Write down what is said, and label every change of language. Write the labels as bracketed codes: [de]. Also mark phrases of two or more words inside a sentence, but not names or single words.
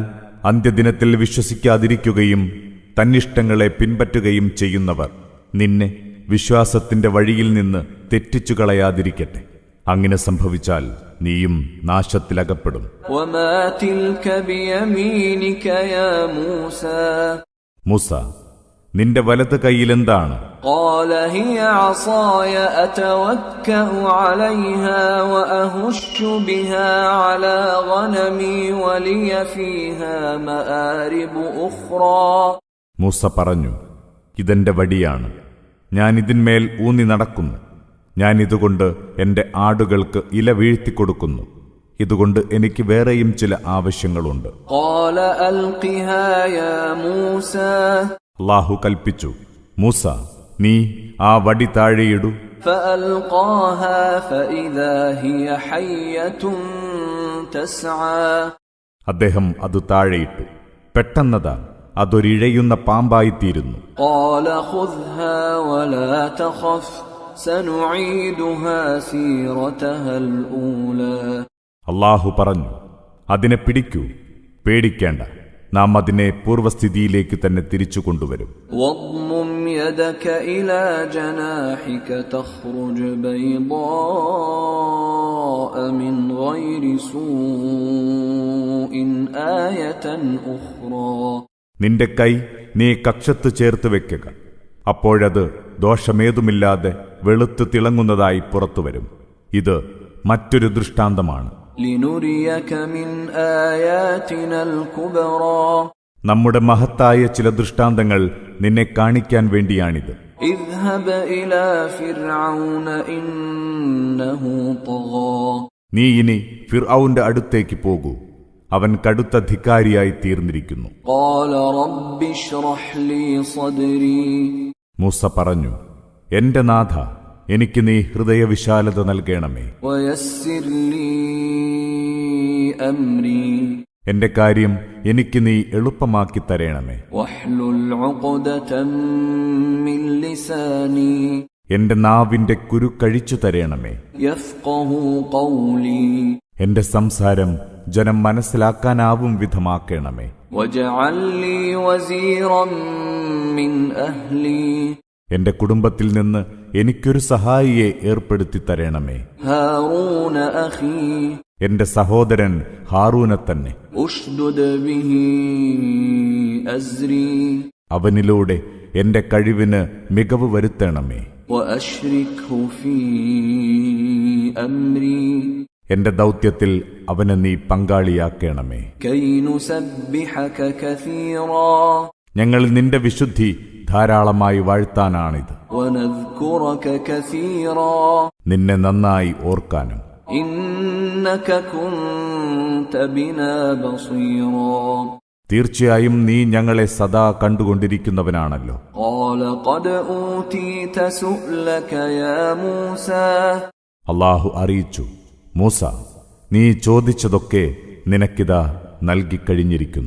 [ml] അന്ത്യദിനത്തിൽ വിശ്വസിക്കാതിരിക്കുകയും തന്നിഷ്ടങ്ങളെ പിൻപറ്റുകയും ചെയ്യുന്നവർ നിന്നെ വിശ്വാസത്തിന്റെ വഴിയിൽ നിന്ന് തെറ്റിച്ചു കളയാതിരിക്കട്ടെ. അങ്ങനെ സംഭവിച്ചാൽ നീയും നാശത്തിലകപ്പെടും. [ar] وما تلك بيمينك يا موسى. [ml] മൂസ, നിന്റെ വലത് കൈയിലെന്താണ്? [ar] قال هي عصاي أتوكأ عليها وأهش بها على غنمي ولي فيها مآرب أخرى. [ml] മൂസ പറഞ്ഞു, ഇതെന്റെ വടിയാണ്, ഞാൻ ഇതിന്മേൽ ഊന്നി നടക്കുന്നു. ഞാൻ ഇതുകൊണ്ട് എന്റെ ആടുകൾക്ക് ഇല വീഴ്ത്തിക്കൊടുക്കുന്നു. ഇതുകൊണ്ട് എനിക്ക് വേറെയും ചില ആവശ്യങ്ങളുണ്ട്. [ar] قال ألقها يا موسى. [ml] അല്ലാഹു കൽപ്പിച്ചു, മൂസ, നീ ആ വടി താഴെയിടൂ. [ar] فألقاها فإذا هي حية تسعى. [ml] അദ്ദേഹം അത് താഴെയിട്ടു. പെട്ടെന്നതാ അതൊരിഴയുന്ന പാമ്പായിത്തീരുന്നു. [ar] قال خذها ولا تخف سنعيدها سيرتها الأولى. [ml] അല്ലാഹു പറഞ്ഞു, അതിനെ പിടിക്കൂ, പേടിക്കേണ്ട, നാം അതിനെ പൂർവസ്ഥിതിയിലേക്ക് തന്നെ തിരിച്ചു കൊണ്ടുവരും. [ar] واضمم يدك إلى جناحك تخرج بيضاء من غير سوء آية أخرى. [ml] നിന്റെ കൈ നീ കക്ഷത്ത് ചേർത്ത് വെക്കുക, അപ്പോഴത് ദോഷമേതുമില്ലാതെ വെളുത്തു തിളങ്ങുന്നതായി പുറത്തുവരും. ഇത് മറ്റൊരു ദൃഷ്ടാന്തമാണ്. [ar] لنريك من آياتنا الكبرى. [ml] നമ്മുടെ മഹത്തായ ചില ദൃഷ്ടാന്തങ്ങൾ നിന്നെ കാണിക്കാൻ വേണ്ടിയാണിത്. [ar] اذهب إلى فرعون إنه طغى. [ml] നീ ഇനി ഫിർഔന്റെ അടുത്തേക്ക് പോകൂ, അവൻ കടുത്ത ധിക്കാരിയായി തീർന്നിരിക്കുന്നു. [ar] قال رب اشرح لي صدري. [ml] മൂസ പറഞ്ഞു, എന്റെ നാഥ, എനിക്ക് നീ ഹൃദയവിശാലത നൽകണമേ. [ar] ويسر لي أمري. [ml] എന്റെ കാര്യം എനിക്ക് നീ എളുപ്പമാക്കി തരണമേ. [ar] واحلل عقدة من لساني. [ml] എന്റെ നാവിന്റെ കുരുക്കഴിച്ചു തരണമേ. [ar] يفقه قولي. [ml] എന്റെ സംസാരം ജനം മനസ്സിലാക്കാനാവും വിധമാക്കണമേ. [ar] واجعل لي وزيرا من أهلي. [ml] എന്റെ കുടുംബത്തിൽ നിന്ന് എനിക്കൊരു സഹായിയെ ഏർപ്പെടുത്തി തരണമേ. [ar] هارون أخي. [ml] എന്റെ സഹോദരൻ ഹാറൂനെ തന്നെ. [ar] أشدد به أزري. [ml] അവനിലൂടെ എന്റെ കഴിവിന് മികവ് വരുത്തണമേ. [ar] وأشركه في أمري. [ml] എന്റെ ദൗത്യത്തിൽ അവനെ നീ പങ്കാളിയാക്കണമേ. [ar] كي نسبحك كثيرا. [ml] ഞങ്ങൾ നിന്റെ വിശുദ്ധി ധാരാളമായി വാഴ്ത്താനാണിത്. [ar] ونذكرك كثيرا. [ml] നിന്നെ നന്നായി ഓർക്കാനും. [ar] إنك كنت بنا بصيرا. [ml] തീർച്ചയായും നീ ഞങ്ങളെ സദാ കണ്ടുകൊണ്ടിരിക്കുന്നവനാണല്ലോ. [ar] قال قد أوتيت سؤلك يا موسى. [ml] അല്ലാഹു അറിയിച്ചു, മൂസ, നീ ചോദിച്ചതൊക്കെ നിനക്കിതാ നൽകിക്കഴിഞ്ഞിരിക്കുന്നു.